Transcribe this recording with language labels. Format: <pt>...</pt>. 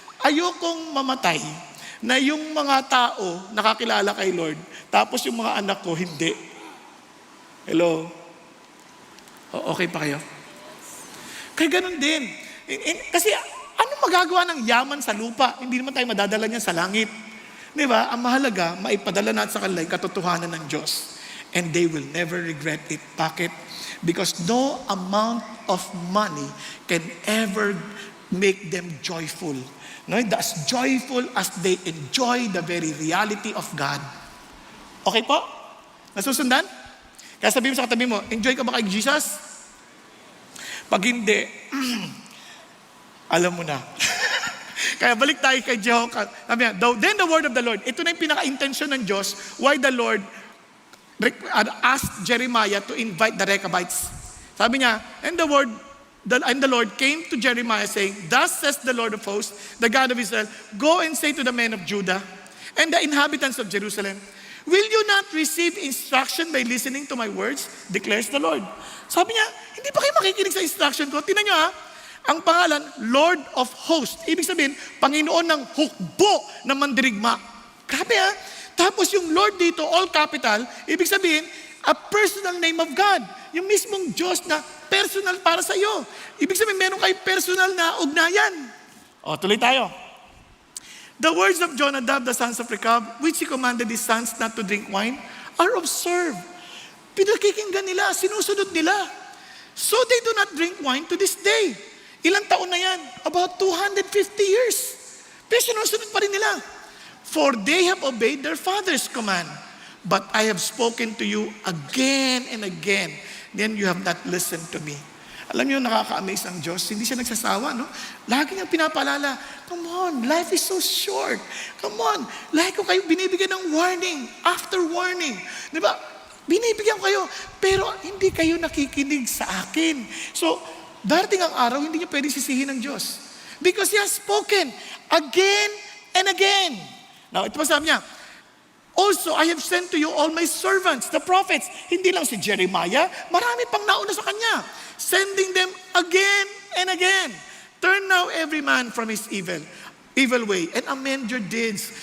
<tl>Ayokong mamatay na yung mga tao nakakilala kay Lord, tapos yung mga anak ko, hindi. Hello? Okay pa kayo? Kaya ganun din. Kasi ano magagawa ng yaman sa lupa? Hindi naman tayo madadala niyan sa langit. Di ba? Ang mahalaga, maipadala natin sa kanila yung katotohanan ng Diyos.</tl> <en>And they will never regret it.</en> <tl>Bakit?</tl> <en>Because no amount of money can ever make them joyful. No? As joyful as they enjoy the very reality of God.</en> <tl>Okay po? Nasusundan? Kaya sabihin mo sa katabi mo, enjoy ka ba kay Jesus? Pag hindi, alam mo na. Kaya balik tayo kay Jehoshaphat.</tl> <en>Then the word of the Lord.</en> <tl>Ito na yung pinaka-intention ng Diyos</tl> <en>why the Lord asked Jeremiah to invite the Rechabites.</en> <tl>Sabi niya,</tl> <en>and the Lord came to Jeremiah saying, thus says the Lord of hosts, the God of Israel, go and say to the men of Judah and the inhabitants of Jerusalem, will you not receive instruction by listening to my words? Declares the Lord.</en> <tl>Sabi niya, hindi pa kayo makikinig sa instruction ko? Tingnan niyo ang pangalan, Lord of Hosts. Ibig sabihin, Panginoon ng hukbo na mandirigma. Grabe Tapos yung Lord dito,</tl> <en>all capital,</en> <tl>ibig sabihin,</tl> <en>a personal name of God.</en> <tl>Yung mismong Diyos na personal para sa iyo. Ibig sabihin, meron kayo personal na ugnayan. Tuloy tayo.</tl> <en>The words of Jonadab, the sons of Rechab, which he commanded his sons not to drink wine, are observed.</en> <tl>Pinakikinggan nila, sinusunod nila.</tl> <en>So they do not drink wine to this day.</en> <tl>Ilang taon na yan? About 250 years. Pero sinusunod pa rin nila.</tl> <en>For they have obeyed their father's command. But I have spoken to you again and again. Then you have not listened to me.</en> <tl>Alam niyo, nakaka-amaze ang Diyos. Hindi siya nagsasawa, no? Lagi niyang pinapaalala,</tl> <en>come on, life is so short. Come on,</en> <tl>lagi ko kayo binibigyan ng warning, after warning. Di ba? Binibigyan ko kayo, pero hindi kayo nakikinig sa akin. So, darating ang araw, hindi niyo pwedeng sisihin ng Diyos.</tl> <en>Because He has spoken again and again. Now,</en> <tl>ito pa sabi niya,</tl> <en>Also, I have sent to you all my servants, the prophets.</en> <tl>Hindi lang si Jeremiah, marami pang nauna sa kanya.</tl> <en>Sending them again and again. Turn now every man from his evil way, and amend your deeds.</en>